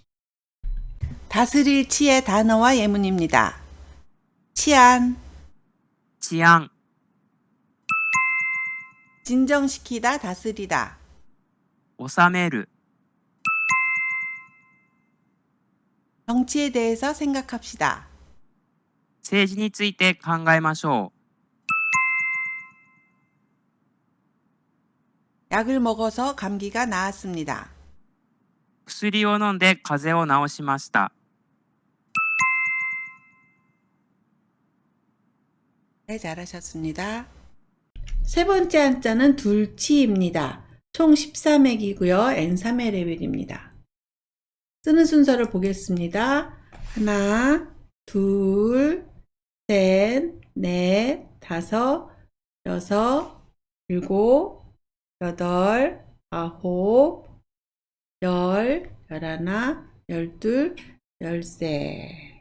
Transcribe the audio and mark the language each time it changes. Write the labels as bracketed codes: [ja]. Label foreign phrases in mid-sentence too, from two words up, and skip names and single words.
[ko] 다스릴 치의 단어와 예문입니다. 치안, [ja] 治安、 [ko] 진정시키다, 다스리다. [ja] 収める、 [ko] 정치에 대해서 생각합시다. [ja] 政治について考えましょ [ko] 약을 먹어서 감기가 나았습니다. [ja] う。薬を飲んで風邪を治しました。 [ko] 네, 잘하셨습니다. 세 번째 한자는 둘치입니다. 총 13액이고요. N3의 레벨입니다. 쓰는 순서를 보겠습니다. 하나, 둘, 셋, 넷, 다섯, 여섯, 일곱, 여덟, 아홉, 열, 열하나, 열둘, 열세.